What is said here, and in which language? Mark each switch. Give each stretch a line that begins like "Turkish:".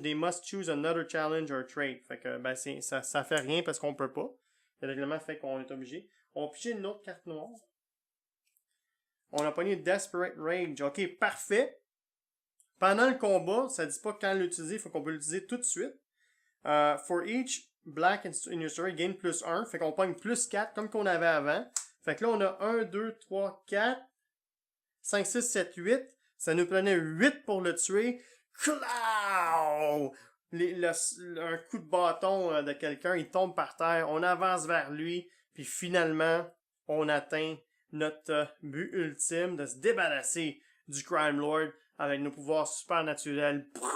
English: They must choose another challenge or trait.
French: Fait que ben ça fait rien parce qu'on peut pas. Le règlement fait qu'on est obligé. On va piger une autre carte noire. On a pogné Desperate Rage. Ok, parfait. Pendant le combat, ça dit pas quand l'utiliser, il faut qu'on peut l'utiliser tout de suite.
English: For each black in your story, gain plus 1.
French: Fait qu'on pogne plus 4 comme qu'on avait avant. Fait que là, on a 1, 2, 3, 4, 5, 6, 7, 8. Ça nous prenait 8 pour le tuer. Clow! Un coup de bâton de quelqu'un, il tombe par terre. On avance vers lui. Puis finalement, on atteint notre but ultime de se débarrasser du Crime Lord avec nos pouvoirs supernaturels.